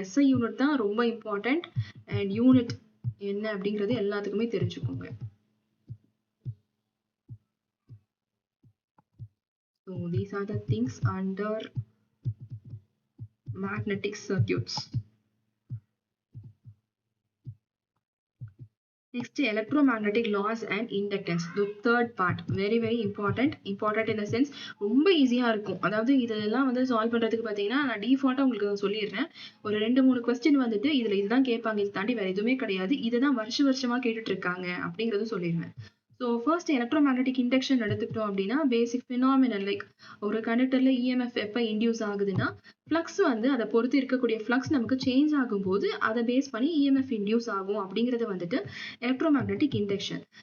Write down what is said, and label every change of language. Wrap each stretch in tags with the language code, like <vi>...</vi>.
<ta>SI unit தான் ரொம்ப important. And unit என்ன அப்படிங்கிறது எல்லாத்துக்குமே தெரிஞ்சுக்கோங்க.</ta> <en>So these are the things under magnetic circuits. Next, electromagnetic laws and inductance. The third part, very very important in the sense</en> <ta>ரொம்ப ஈஸியா இருக்கும். அதாவது இதெல்லாம் வந்து சால்வ் பண்றதுக்கு பாத்தீங்கன்னா நான் டிஃபால்ட்டா உங்களுக்கு சொல்லிடுறேன். ஒரு 2-3 கொஸ்டின் வந்துட்டு இதுல இதுதான் கேட்பாங்க, இது தாண்டி வேற எதுவுமே கிடையாது, இதுதான் வருஷமா கேட்டுட்டு இருக்காங்க அப்படிங்கறது சொல்லிடுவேன். ஸோ ஃபர்ஸ்ட் எலக்ட்ரோமேக்னெட்டிக் இண்டக்ஷன் எடுத்துக்கிட்டோம் அப்படின்னா பேசிக் ஃபினாமினல் லைக் ஒரு கண்டக்டர்ல இஎம்எஃப் எப்போ இன்டியூஸ் ஆகுதுன்னா ஃப்ளக்ஸ் வந்து அதை பொறுத்து இருக்கக்கூடிய ஃப்ளக்ஸ் நமக்கு சேஞ்ச் ஆகும்போது அதை பேஸ் பண்ணி இஎம்எஃப் இன்டியூஸ் ஆகும் அப்படிங்கிறது வந்துட்டு எலக்ட்ரோமேக்னெட்டிக் இண்டக்ஷன்.</ta>